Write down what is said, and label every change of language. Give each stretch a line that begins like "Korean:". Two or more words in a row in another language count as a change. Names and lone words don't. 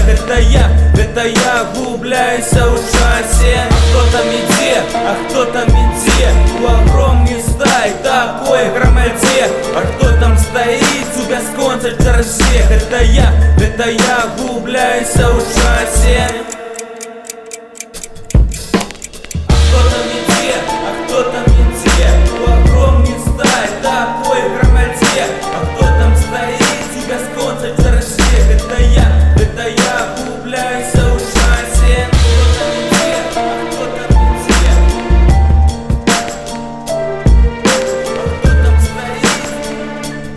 Belarusian: Гэта я губляюся ў часе. А хто там ідзе, а хто там ідзе у агромны стай такой грамадзе. А хто там стаіць у бясконцай чарзе? Гэта я губляюся ў часе.
Russian: Кто там идет у огромный стай такой громаде? А кто там стоит
Belarusian: у бясконцай чарзе? Это я губляюся ў часе.
Russian: Кто там идет, а кто там стоит?